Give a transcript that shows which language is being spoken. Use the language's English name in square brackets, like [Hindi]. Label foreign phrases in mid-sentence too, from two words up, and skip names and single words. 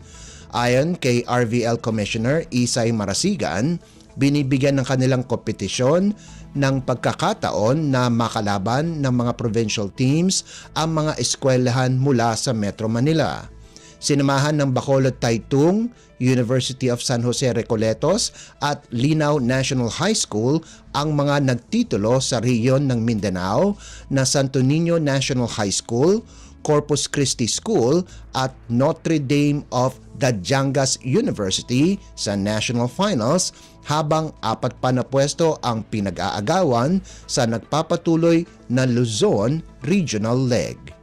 [Filipino] Ayon kay RVL Commissioner Isay Marasigan, binibigyan ng kanilang kompetisyon ng pagkakataon na makalaban ng mga provincial teams ang mga eskwelahan mula sa Metro Manila. Sinamahan ng Bacolod Taitung, University of San Jose Recoletos at Linaw National High School ang mga nagtitulo sa rehiyon ng Mindanao na Santo Niño National High School, Corpus Christi School at Notre Dame of Dajangas University sa National Finals, habang 4 pa na pwesto ang pinag-aagawan sa nagpapatuloy na Luzon Regional Leg.